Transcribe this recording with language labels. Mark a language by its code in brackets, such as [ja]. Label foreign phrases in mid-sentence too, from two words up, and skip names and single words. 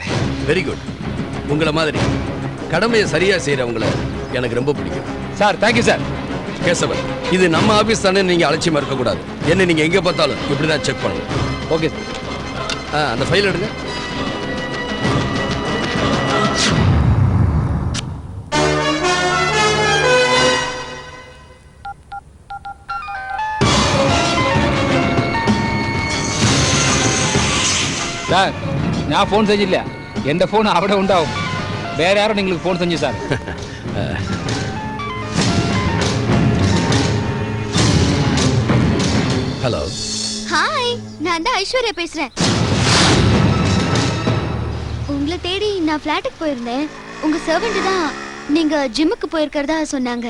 [en] Very good. [ta] உங்களை மாதிரி கடமையை சரியா செய்யறவங்கள எனக்கு ரொம்ப பிடிக்கும் [en] Sir. Thank you sir. [ta] கேசவன், இது நம்ம ஆபீஸ் தானே, நீங்க அலட்சியமா இருக்க கூடாது. என்ன நீங்க எங்க பார்த்தாலும் இப்படிதான் செக் பண்ணணும். [en] Okay sir. [ta] அந்த ஃபைல் எடுங்க. [ml] സാർ ഞാൻ ഫോൺ സെഞ്ചില്ല. എൻ്റെ ഫോൺ അവിടെ ഉണ്ടാവും. വേറെ ആരും നിങ്ങൾക്ക് ഫോൺ സെഞ്ചു സാർ. [ta] ஹலோ. ஹாய், நான் தான் ஐஸ்வர்யா பேசுறேன். உங்களை தேடி நான் ஃபிளாட்டுக்கு போயிருந்தேன். உங்க சர்வெண்ட் தான் நீங்க ஜிம்முக்கு போயிருக்கிறதா சொன்னாங்க.